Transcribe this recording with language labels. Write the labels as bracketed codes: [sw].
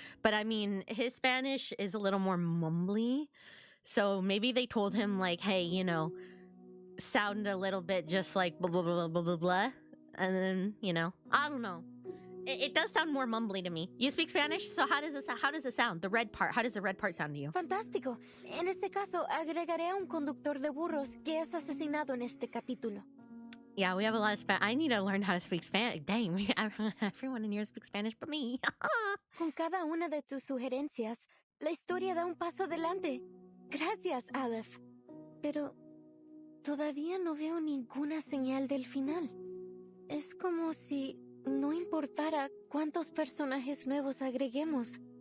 [en] But I mean, his Spanish is a little more mumbly. So maybe they told him like, hey, you know, sound a little bit just like blah, blah, blah, blah, blah, blah. And then, you know, I don't know. It does sound more mumbly to me. You speak Spanish? So how does it sound? The red part. How does the red part sound to you? [es] Fantástico. En este caso, agregaré a un conductor de burros que es asesinado en este capítulo. [en] Yeah, we have a lot of Spanish. I need to learn how to speak Spanish. Dang, everyone in here speaks Spanish but me. [es] Con cada una de tus sugerencias, la historia da un paso adelante. Gracias, Aleph. Pero todavía no veo ninguna señal del final. Es como si no importara cuántos personajes nuevos agreguemos.